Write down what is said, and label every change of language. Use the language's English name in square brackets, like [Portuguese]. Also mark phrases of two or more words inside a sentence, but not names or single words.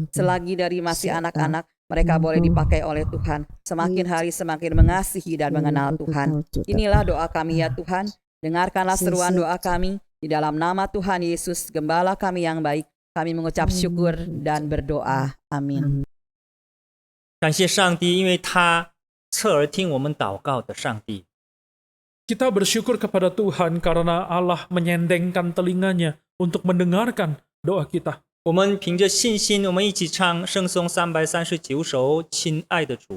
[Indonesian] Selagi dari masih anak-anak, mereka boleh dipakai oleh Tuhan. Semakin hari semakin mengasihi dan mengenal Tuhan. Inilah doa kami ya Tuhan. Dengarkanlah seruan doa kami. Di dalam nama Tuhan Yesus, Gembala kami yang baik, kami mengucap syukur dan berdoa. Amin. [Chinese] 感谢上帝，因为他侧耳听我们祷告的上帝。 [Indonesian] Kita bersyukur kepada Tuhan karena Allah menyendengkan telinganya untuk mendengarkan doa kita. [Chinese] 我们凭着信心，我们一起唱圣颂339首《亲爱的主》。